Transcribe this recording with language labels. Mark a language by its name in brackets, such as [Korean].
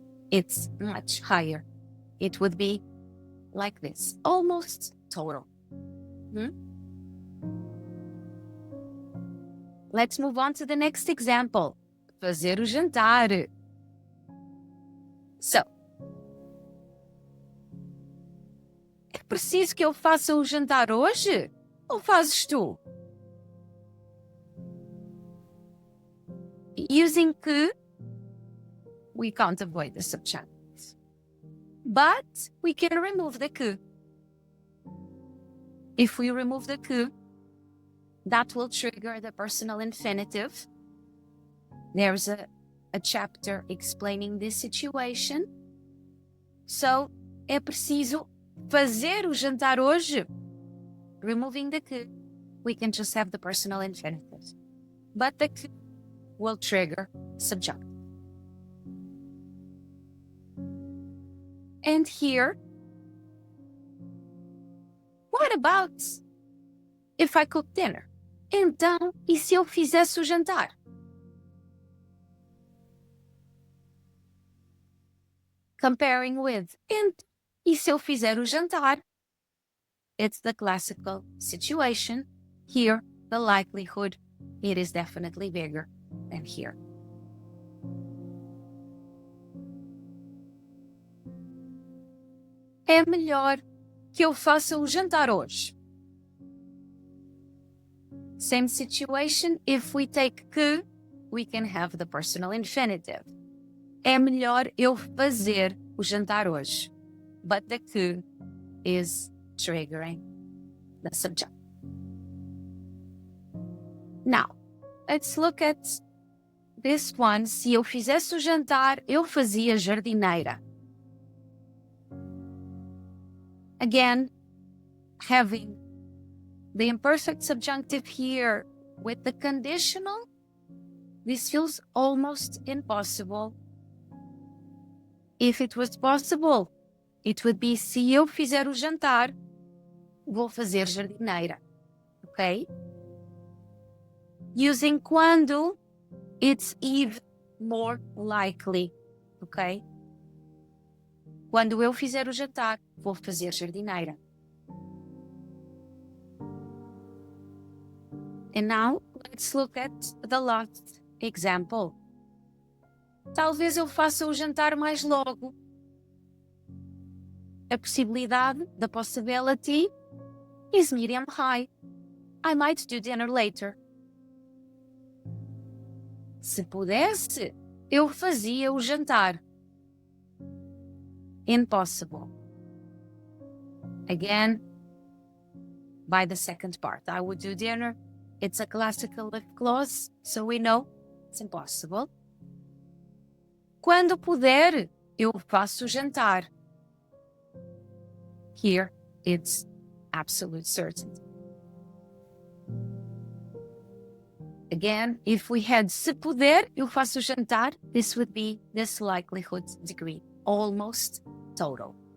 [English] It's much higher. It would be like this, almost total. Let's move on to the next example. [Portuguese] Fazer o jantar. So, é preciso que eu faça o jantar hoje? Ou fazes tu? [English] Using que, we can't avoid the subjunctives. But we can remove the que. If we remove the que, that will trigger the personal infinitive. There's a chapter explaining this situation. [Portuguese] So, é preciso fazer o jantar hoje. [English] Removing the que, we can just have the personal infinitive. But the que will trigger subjunctive. And here, what about if I cook dinner? [Portuguese] Então, e se eu fizesse o jantar? [English] Comparing with, [Portuguese] e se eu fizer o jantar? [English] It's the classical situation. Here, the likelihood, it is definitely bigger than here. [Portuguese] É melhor que eu faça o jantar hoje. [English] Same situation, if we take que, we can have the personal infinitive. [Portuguese] É melhor eu fazer o jantar hoje. [English] But the que is triggering the subject. Now, let's look at this one. [Portuguese] Se eu fizesse o jantar, eu fazia jardineira. [English] Again, having the imperfect subjunctive here with the conditional, this feels almost impossible. If it was possible, it would be [Portuguese] se eu fizer o jantar, vou fazer jardineira. [English] Okay? Using quando, it's even more likely. Okay? [Portuguese] Quando eu fizer o jantar, vou fazer jardineira. [English] And now, let's look at the last example. [Portuguese] Talvez eu faça o jantar mais logo. A possibilidade, [English] the possibility, is medium high. I might do dinner later. [Portuguese] Se pudesse, eu fazia o jantar. [English] Impossible. Again, by the second part, I would do dinner. It's a classical if clause, so we know it's impossible. [Portuguese] Quando puder, eu faço o jantar. [English] Here, it's absolute certainty. Again, if we had [Portuguese] se puder, eu faço o jantar, [English] this would be this likelihood degree, almost total.